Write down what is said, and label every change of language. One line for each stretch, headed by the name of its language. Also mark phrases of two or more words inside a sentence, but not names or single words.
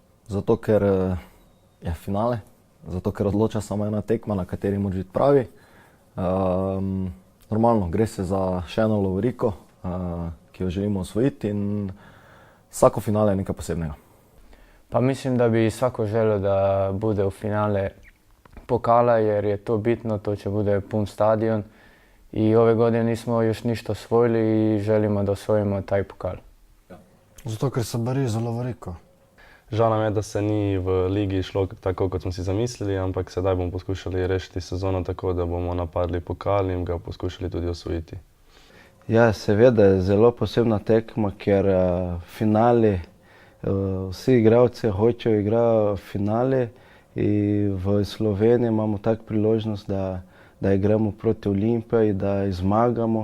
Slovenian: Zato ker je finale, zato ker odloča samo ena tekma, na kateri moraš biti pravi. Normalno, gre se za še eno lovoriko, ki jo želimo osvojiti in vsako finale je nekaj posebnega.
Bosnian: Pa mislim da bi svako želio da bude u finale pokala jer je to bitno, to će bude pun stadion i ove godine nismo još ništa osvojili i želimo da osvojimo taj pokal.
Slovenian: Zato, ker se bori za lovoriko. Žal nam je, da se ni v ligi šlo tako, kot smo si zamislili, ampak sedaj bomo poskušali rešiti sezono tako, da bomo napadli pokal in ga poskušali tudi osvojiti. Ja, seveda je zelo posebna tekma, ker finale, vsi igralci hočejo igrati finale in v Sloveniji imamo tak priložnost, da igramo proti Olimpiji, da zmagamo.